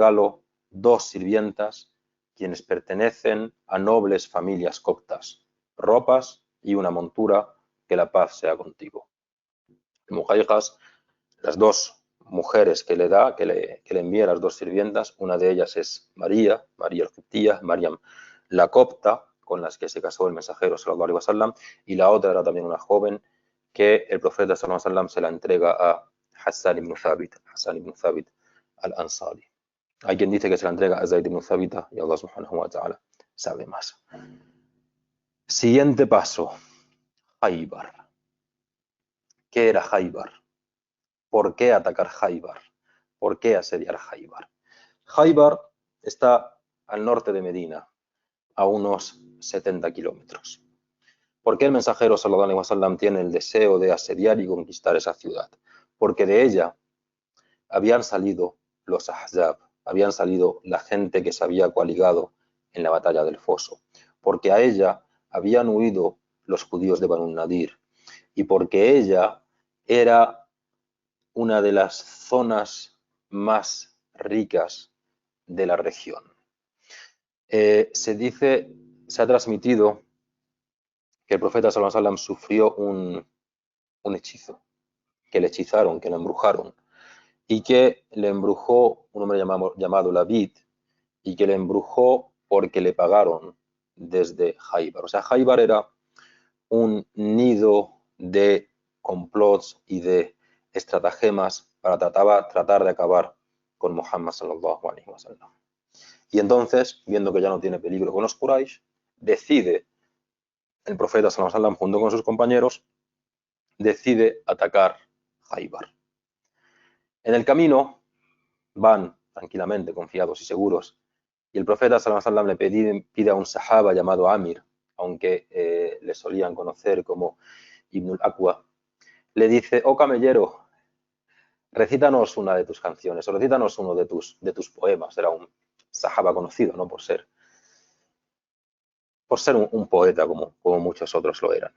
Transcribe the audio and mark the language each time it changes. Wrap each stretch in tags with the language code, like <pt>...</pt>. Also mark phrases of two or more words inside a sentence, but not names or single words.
<es>Te envío de regalo 2 sirvientas, quienes pertenecen a nobles familias coptas, ropas y una montura, que la paz sea contigo. Mujayjas, las dos mujeres que le da, que le envía, las dos sirvientas, una de ellas es María, María Egiptía, Mariam la copta, con las que se casó el mensajero</es> <ar>صلى الله عليه وسلم,</ar> <es>y la otra era también una joven que el profeta</es> <ar>صلى الله عليه وسلم</ar> <es>se la entrega a Hassan ibn Thabit al-Ansari. Hay quien dice que se la entrega a Zayd ibn Thabit y</es> <ar>الله سبحانه وتعالى</ar> <es>sabe más. Siguiente paso, Khaybar. ¿Qué era Khaybar? ¿Por qué atacar Khaybar? ¿Por qué asediar Khaybar? Khaybar está al norte de Medina, a unos 70 kilómetros. ¿Por qué el mensajero</es> <ar>صلى الله عليه وسلم</ar> <es>tiene el deseo de asediar y conquistar esa ciudad? Porque de ella habían salido los Ahzab, habían salido la gente que se había coaligado en la batalla del Foso, porque a ella habían huido los judíos de Banu Nadir, y porque ella era una de las zonas más ricas de la región. Se ha transmitido que el profeta</es> <ar>صلى الله عليه وسلم</ar> <es>sufrió un hechizo, que le hechizaron, que le embrujaron, y que le embrujó un hombre llamado Labid, y que le embrujó porque le pagaron desde Khaybar. O sea, Khaybar era un nido de complots y de estratagemas para tratar de acabar con Muhammad</es> <ar>صلى الله عليه وسلم.</ar> <es>Y entonces, viendo que ya no tiene peligro con los Quraysh, decide el profeta</es> <ar>صلى الله عليه وسلم</ar> <es>junto con sus compañeros, decide atacar Khaybar. En el camino van tranquilamente, confiados y seguros, y el profeta</es> <ar>صلى الله عليه وسلم</ar> <es>le pide a un sahaba llamado Amir, aunque le solían conocer como Ibn al-Aqwa, le dice: oh camellero, recítanos una de tus canciones, o recítanos uno de tus poemas. Era un sahaba conocido, ¿no? Por ser un poeta como muchos otros lo eran.</es>